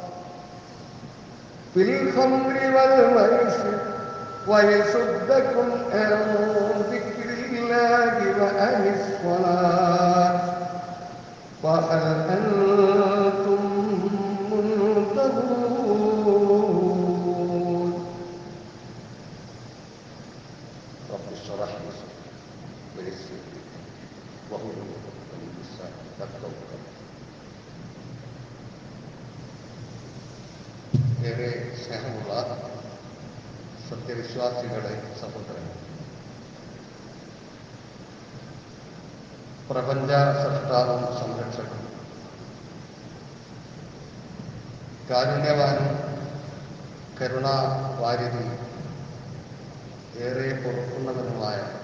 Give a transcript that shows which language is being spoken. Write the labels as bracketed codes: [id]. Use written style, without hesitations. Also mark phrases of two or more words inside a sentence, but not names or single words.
[ar] في الخمر والميسر ويصدكم عن ذكر الله وعن الصلاة فهل أنتم منتهون. رب اشرح لي صدري ويسر لي واحلل عقدة من لساني يفقهوا قولي. [ml] ഏറെ സ്നേഹമുള്ള സത്യവിശ്വാസികളെ സഹോദരങ്ങൾ, പ്രപഞ്ച സൃഷ്ടാവും സംരക്ഷകനും കാരുണ്യവാനും കരുണാവാരിധി ഏറെ പൊറുക്കുന്നവനുമായ